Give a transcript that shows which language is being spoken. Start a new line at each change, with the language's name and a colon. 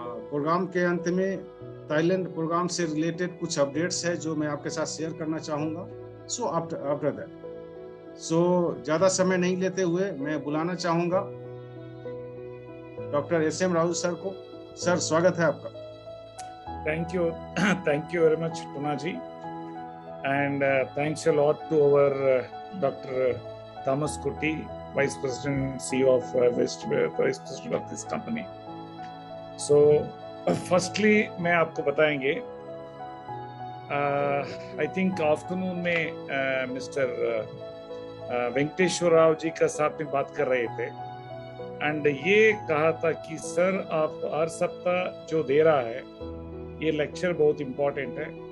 Hindi: Programme के अंत में थाईलैंड प्रोग्राम से रिलेटेड कुछ अपडेट्स है जो मैं आपके साथ शेयर करना चाहूँगा।
English: so after that,
Hindi: सो ज़्यादा समय नहीं लेते हुए मैं बुलाना चाहूँगा डॉक्टर एस.एम. राहुल सर को। सर, स्वागत है आपका।
English: Thank you very much, Tunaji, and thanks a lot to our Dr. Thomas Kutty, Vice President and CEO of Vice President of this company. So, firstly,
Hindi: मैं आपको बताएंगे,
English: I think afternoon में Mr.
Hindi: Venkateshwara Rao ji का साथ में बात कर रहे थे, एंड ये कहा था कि सर आप हर सप्ताह जो दे रहा है ये लेक्चर बहुत इम्पोर्टेंट है।